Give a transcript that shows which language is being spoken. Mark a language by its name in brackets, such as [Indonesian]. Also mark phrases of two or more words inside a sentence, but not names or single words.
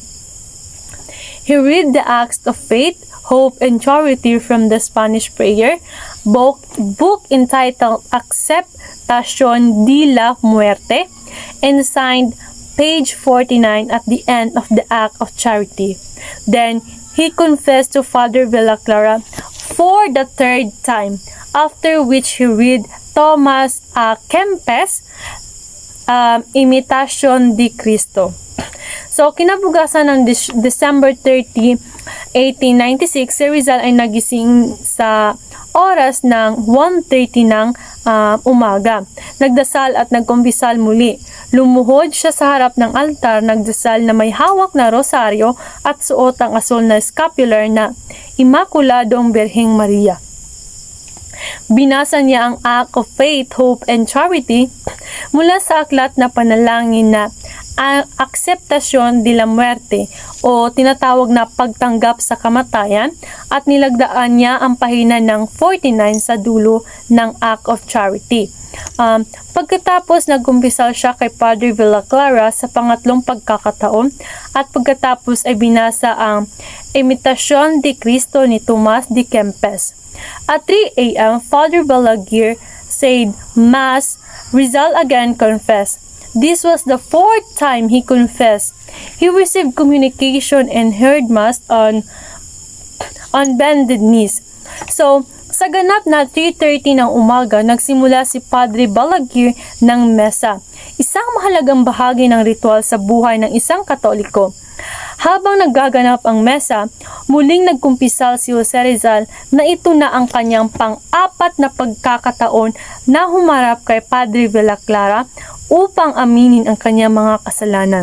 [English] He read the Acts of Faith, Hope, and Charity from the Spanish prayer book entitled Aceptación de la Muerte, and signed page 49 at the end of the Act of Charity. Then, he confessed to Father Villaclara for the third time, after which he read Thomas A. Kempes' Imitation de Cristo. [Filipino] So, kinabukasan ng December 30, 1896, si Rizal ay nagising sa oras ng 1:30 ng umaga. Nagdasal at nagkumbisal muli. Lumuhod siya sa harap ng altar, nagdasal na may hawak na rosaryo at suot ang asul na scapular na Immaculadong Birheng Maria. Binasa niya ang Act of Faith, Hope, and Charity mula sa aklat na panalangin na Aceptación de la Muerte o tinatawag na pagtanggap sa kamatayan, at nilagdaan niya ang pahina ng 49 sa dulo ng Act of Charity. Pagkatapos nagkumpisal siya kay Padre Villaclara sa pangatlong pagkakataon, at pagkatapos ay binasa ang Imitation de Cristo ni Tomas de Kempes. [English] At 3 a.m., Father Balaguer said Mass. Rizal again confessed. This was the fourth time he confessed. He received communication and heard Mass on bended knees. So, [Filipino] sa ganap na 3:30 ng umaga, nagsimula si Padre Balaguer ng mesa, isang mahalagang bahagi ng ritual sa buhay ng isang Katoliko. Habang naggaganap ang mesa, muling nagkumpisal si Jose Rizal na ito na ang kanyang pang-apat na pagkakataon na humarap kay Padre Villaclara upang aminin ang kanyang mga kasalanan.